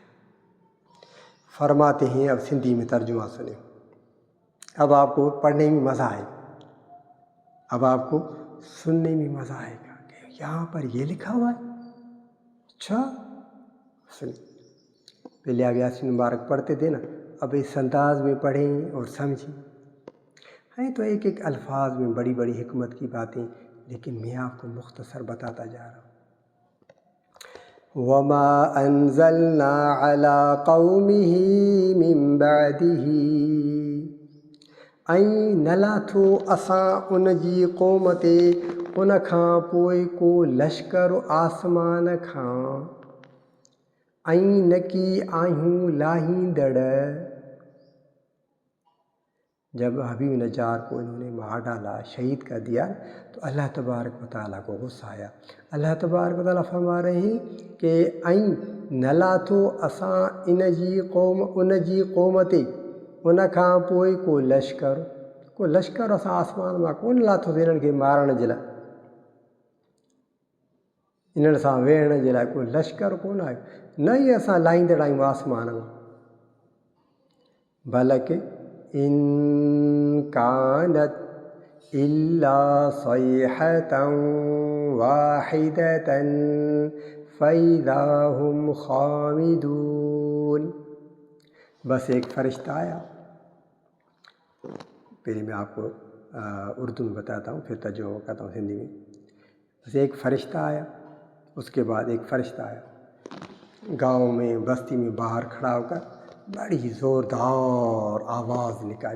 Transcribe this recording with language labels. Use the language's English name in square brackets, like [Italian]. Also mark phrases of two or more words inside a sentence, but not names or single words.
[Urdu] فرماتے ہیں، اب سندھی میں ترجمہ سنیں، اب آپ کو پڑھنے میں مزہ آئے گا، اب آپ کو سننے میں مزہ آئے گا کہ یہاں پر یہ لکھا ہوا ہے۔ اچھا سنیں، پہلے آپ یاسین مبارک پڑھتے تھے نا، اب اس انداز میں پڑھیں اور سمجھیں. ہیں تو ایک ایک الفاظ میں بڑی بڑی حکمت کی باتیں، لیکن میں آپ کو مختصر بتاتا جا رہا ہوں. [Arabic] وَمَا أَنزَلْنَا عَلَىٰ قَوْمِهِ مِن بَعْدِهِ [Sindhi] ऐं न लाथो असां उन जी क़ौम ते उन खां पोइ को लश्कर आसमान खां, ऐं न की आहियूं लाहींदड़. [Urdu] جب حبیب نجار کو انہوں نے مار ڈالا، شہید کر دیا، تو اللہ تبارک و تعالیٰ کو غصہ آیا. اللہ تبارک و تعالیٰ فرما رہے ہیں کہ [Sindhi] ऐं न लाथो असां ان जी क़ौम ते उन खां पोइ को लश्कर असां आसमान मां कोन लाथोसीं इन्हनि खे मारण जे लाइ. इन्हनि सां वेहण जे लाइ को लश्कर कोन आयो. न ई असां लाहींदड़ आहियूं आसमान मां. [Arabic] बल्कि إن كانت إلا صيحة واحدة فإذا هم خامدون. [Urdu] بس ایک فرشتہ آیا. پہلے میں آپ کو اردو میں بتاتا ہوں، پھر ترجمہ کرتا ہوں ہندی میں. بس ایک فرشتہ آیا، اس کے بعد ایک فرشتہ آیا گاؤں میں، بستی میں باہر کھڑا ہو کر بڑی زوردار آواز نکالی.